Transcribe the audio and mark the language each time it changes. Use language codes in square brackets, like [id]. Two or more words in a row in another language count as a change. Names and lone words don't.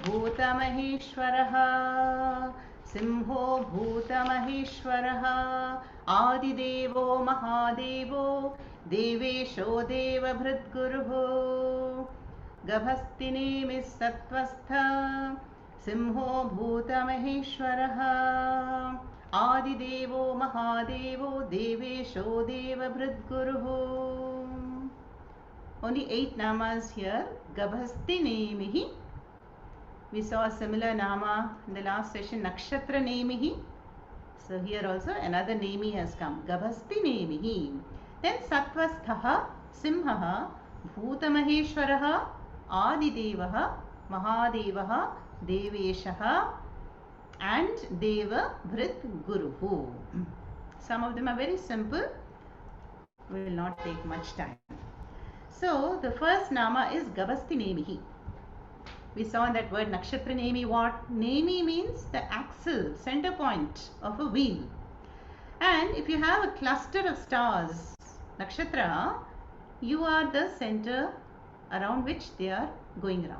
[sa] Bhutamaheshwaraha Simho Bhutamaheshwaraha Adidevo Mahadevo Devesho Devabhritguruho Gabhastini Sattvastha Simho Bhutamaheshwaraha Adidevo Mahadevo Devesho Devabhritguruho. [en] Only 8 namas here. [sa] Gabhasti Nemihi. [en] We saw a similar nama in the last session, [sa] Nakshatra Nemihi. [en] So here also another Nemi has come. [sa] Gabhasti Nemihi. Then Sattvasthaha, Simhaha, Bhutamaheshwaraha, Adidevaha, Mahadevaha, Deveshaha, and Deva Bhrit Guruhu. [en] Some of them are very simple. We will not take much time. So the first nama is [sa] Gabhasti Nemihi. [en] We saw that word [sa] Nakshatra Nemi. [en] What? Nemi means the axle, center point of a wheel. And if you have a cluster of stars, Nakshatra, you are the center around which they are going around.